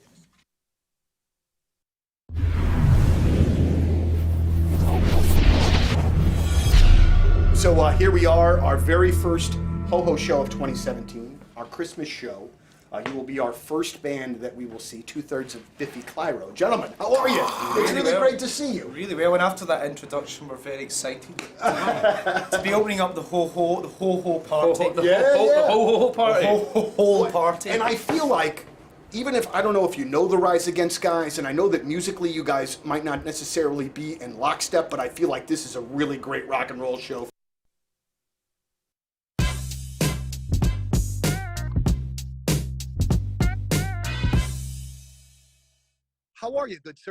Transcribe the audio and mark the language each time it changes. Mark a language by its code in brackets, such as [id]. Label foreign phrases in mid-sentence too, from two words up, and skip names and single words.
[en] So here we are, our very first Ho-Ho show of 2017, our Christmas show. You will be our first band that we will see, 2/3 of Biffy Clyro. Gentlemen, how are you? It's really great to see you. Really well, and after that introduction, we're very excited to be opening up the ho-ho party. The ho-ho party. Ho-ho party. And I feel like, even if, I don't know if you know the Rise Against guys, and I know that musically you guys might not necessarily be in lockstep, but I feel like this is a really great rock and roll show. How are you, good sir?